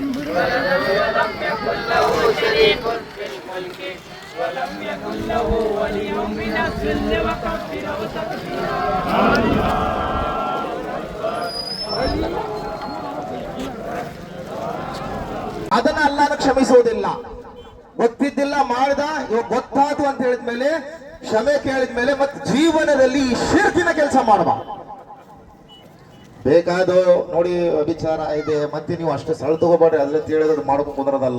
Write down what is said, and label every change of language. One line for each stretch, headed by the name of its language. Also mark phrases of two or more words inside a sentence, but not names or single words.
Arabic: ولم يكن له شريك في الملك ولم يكن له ولي من الذل وكبره تكبيرا.
Kannada: ಅದನ್ನ ಅಲ್ಲಾನು ಕ್ಷಮಿಸುವುದಿಲ್ಲ. ಗೊತ್ತಿದ್ದಿಲ್ಲ ಮಾಡಿದ, ಇವಾಗ ಗೊತ್ತಾತು ಅಂತ ಹೇಳಿದ್ಮೇಲೆ ಕ್ಷಮೆ ಕೇಳಿದ್ಮೇಲೆ ಮತ್ತೆ ಜೀವನದಲ್ಲಿ ಈ ಶಿರ್ಕಿನ ಕೆಲಸ ಮಾಡುವ. ಬೇಕಾದ ನೋಡಿ ವಿಚಾರ ಇದೆ ಮತ್ತೆ ನೀವು ಅಷ್ಟೇ ಸಳ ತಗೋಬೇಡ್ರಿ, ಅದ್ರಲ್ಲಿ ತಿಳಿಯೋದು ಮಾಡ್ಕೊಂಡು ಕುಂದ್ರದಲ್ಲ.